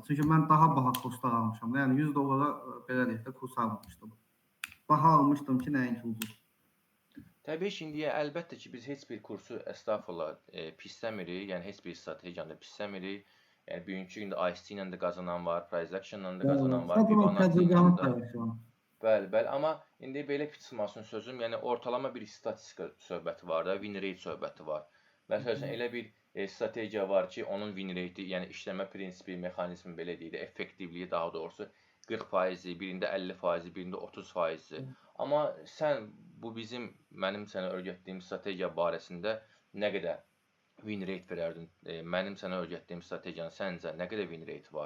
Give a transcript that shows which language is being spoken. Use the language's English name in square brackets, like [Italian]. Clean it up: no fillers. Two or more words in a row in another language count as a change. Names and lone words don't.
[Azerbaijani] Çünki mən daha baha kurslar almışam. Yəni $100 belə deyək də kurs almamışdım. Baha almışdım ki, nəinki ucuz. Təbii ki, indi əlbəttə ki, biz heç bir kursu əstəğfurullah pisləmirik, yəni heç bir strategiyanı da pisləmirik. Yəni bugünkü gündə ICT ilə də qazanan var, [English] price action [Azerbaijani] ilə də qazanan var, Sadəcə o Fibonacci ilə təcrübəni də. paylaşıram. Bəli, amma indi belə çıxmasın sözüm, yəni ortalama bir statistika söhbəti var da, [English] win rate [Azerbaijani] söhbəti var. Məsələn, elə bir strategiya var ki, onun [English] win rate-i, [Azerbaijani] yəni işləmə prinsipi, mexanizmi belə deyək də, effektivliyi daha doğrusu 40%, birində 50%, birində 30%. Amma sən bu mənim sənə öyrətdiyim strategiya barəsində nə qədər [English] win rate [Azerbaijani] verərdin? Mənim sənə öyrətdiyim strategiyanın səncə nə qədər [English] win rate [Azerbaijani] var?